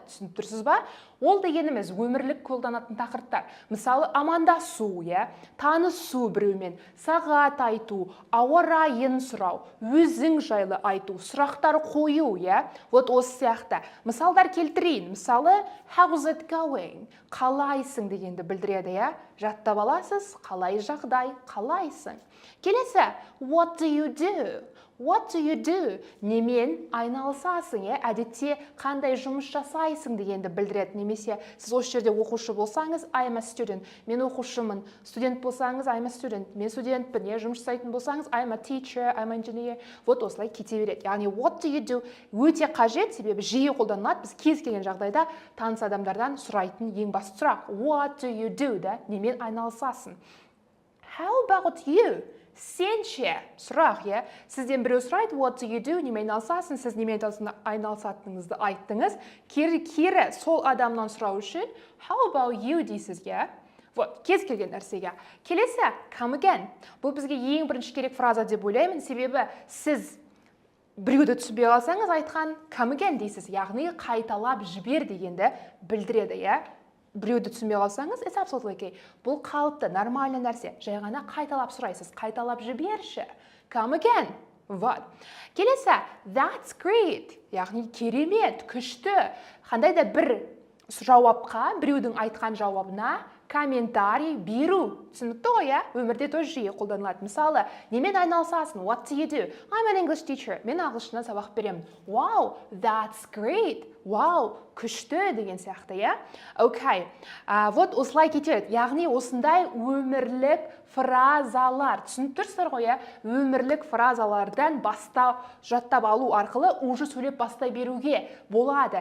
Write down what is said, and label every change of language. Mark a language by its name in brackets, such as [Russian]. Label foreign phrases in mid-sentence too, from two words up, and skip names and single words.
[Kazakh] Түсініп тұрсыз ба? Ол дегеніміз өмірлік қолданатын тақырыптар. Мысалы, амандасу, танысу біреумен, сағат айту, ауа райын сұрау, өзің жайлы айту, сұрақтар қою, Вот осы сияқты. Мысалдар келтірейін. Мысалы, [English] how's it going? [Kazakh] Қалайсың дегенді білдіреді, Жаттап аласыз, қалай жағдай, қалайсың. Келесі, [English] what do you do? What do you do? [Kazakh] Немен айналысасың, Әдетте қандай жұмыс жасайсың дегенді білдіреді. Немесе сіз осы жерде оқушы болсаңыз, [English] I'm a student. [Kazakh] Мен оқушымын. Студент болсаңыз, [English] I'm a student. [Kazakh] Мен студентпін. Жұмыс жасайтын болсаңыз, [English] I'm a teacher, I'm an engineer. [Kazakh] Вот осылай кете береді. Яғни [English] what do you do? [Kazakh] Өте қажет, себебі жиі қолданылады. Біз кез келген жағдайда таныс адамдардан сұрайтын ең басты сұрақ. [English] What do you do? [Kazakh] Немен айналысасың? [English] How about you? [Kazakh] Сен ше, сұрақ, Сізден біреу сұрайды, [English] what do you do? [Kazakh] Немен айналысасың? Сіз немен айналысатыныңызды айттыңыз. Кері сол адамнан сұрау үшін, [English] how about you [Kazakh] дейсіз, Вот, кез келген нәрсеге. Келесі, [English] come again. [Kazakh] Бұл бізге ең бірінші керек фраза деп ойлаймын, себебі сіз біреуді түсінбей қалсаңыз айтқан [English] come again [Kazakh] дейсіз, яғни қайталап жібер дегенді білдіреді, Біреуді түсінбей қалсаңыз, [English] it's absolutely okay. [Kazakh] Бұл қалыпты, нормальный нәрсе. Жай ғана қайталап сұрайсыз, қайталап жіберші. [English] Come again. [Kazakh] Вот. Келесі, [English] that's great. [Kazakh] Яғни керемет, күшті. Қандай да бір жауапқа, біреудің айтқан жауабына комментарий беру. Түсінікті ғой, иә? Өмірде тоже жиі қолданылады. Мысалы, немен айналысасың? [English] What do you do? I'm an English teacher. [Kazakh] Мен ағылшыннан сабақ беремін. [English] Wow, that's great. [Kazakh] Wow, күшті деген сияқты, иә? Okay. Вот осылай кетеді. Яғни осындай өмірлік фразалар. Түсініп тұрсыздар ғой, иә? Өмірлік фразалардан жаттап алу арқылы уже сөйлеп бастай беруге болады.